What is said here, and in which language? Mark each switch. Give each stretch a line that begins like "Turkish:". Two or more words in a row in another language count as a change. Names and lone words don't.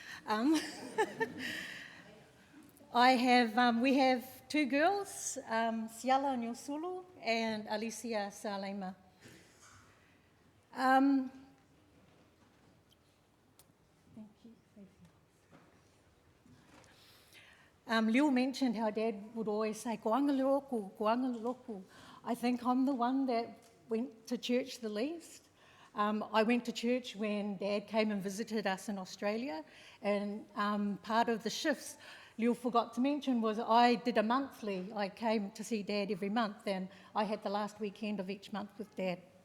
English: We have two girls, Siala Nyosulu and Alicia Salema. Liu mentioned how Dad would always say,
Samoan: "Koanga le roku, koanga le roku."
English: I think I'm the one that went to church the least. I went to church when Dad came and visited us in Australia, and part of the shifts Liu forgot to mention was I did a monthly. I came to see Dad every month, and I had the last weekend of each month with Dad.